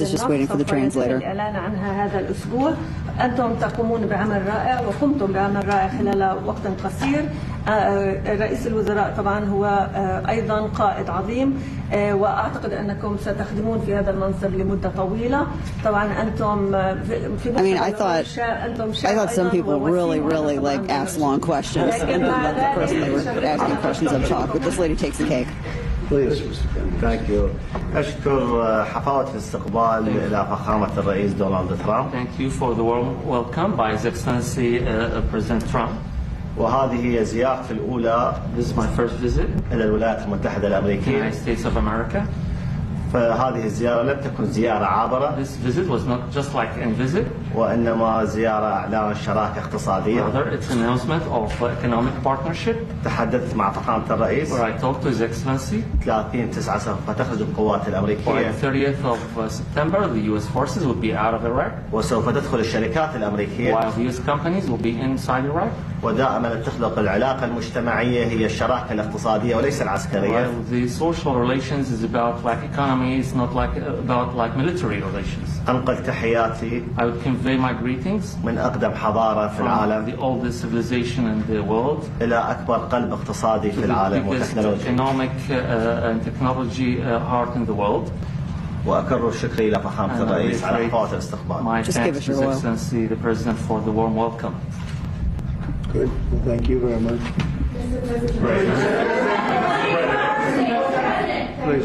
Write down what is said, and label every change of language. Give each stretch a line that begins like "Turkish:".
Arabic: مجال النفط الإعلان عنها هذا الأسبوع أنتم تقومون بعمل رائع وقمتم بعمل رائع خلال وقت قصير رئيس الوزراء طبعا هو أيضا قائد عظيم وأعتقد أنكم ستخدمون في هذا المنصب لمدة طويلة طبعا أنتم في
English: I mean, I thought some people really, really like ask long questions. And then the person they were asking questions of talk, but this lady takes the cake. Please. Thank you.
Arabic: أشكر حفاوة الاستقبال إلى فخامة الرئيس دونالد ترامب.
English: Thank you for the warm welcome by His Excellency President Trump.
Arabic: وهذه هي زيارتي الأولى.
English: This is my first visit.
Arabic: إلى الولايات المتحدة الأمريكية.
English: The United States of America.
Arabic: فهذه الزيارة لم تكن زيارة عابرة.
English: This visit was not just like a visit.
Arabic: وإنما زيارة إعلان شراكة اقتصادية.
English: Rather, it's an announcement of economic partnership.
Arabic: تحدثت مع فخامة الرئيس.
English: Where I talked to His Excellency.
Arabic: 30/9 ستخرج القوات الأمريكية.
English: By the 30th of September, the U.S. forces will be out of Iraq.
Arabic: وسوف تدخل الشركات الأمريكية.
English: While U.S. companies will be inside Iraq.
Arabic: ودائما تخلق العلاقة المجتمعية هي الشراكة الاقتصادية وليس العسكرية.
English: Well, the social relations is about like economy, it's not like about like military relations.
Arabic: أنقل تحياتي.
English: I would convey my greetings.
Arabic: من أقدم حضارة في
English: from
Arabic: العالم.
English: The oldest civilization in the world.
Arabic: إلى أكبر قلب اقتصادي في العالم وتكنولوجيا.
English: Economic and technology heart in the world.
Arabic: وأكرر شكري إلى فخامة الرئيس على حفاوة الاستقبال.
English: My thanks, His Excellency, the President, for the warm welcome. Good. Well, thank you very much. Mr. President. I have a question for the Prime Minister.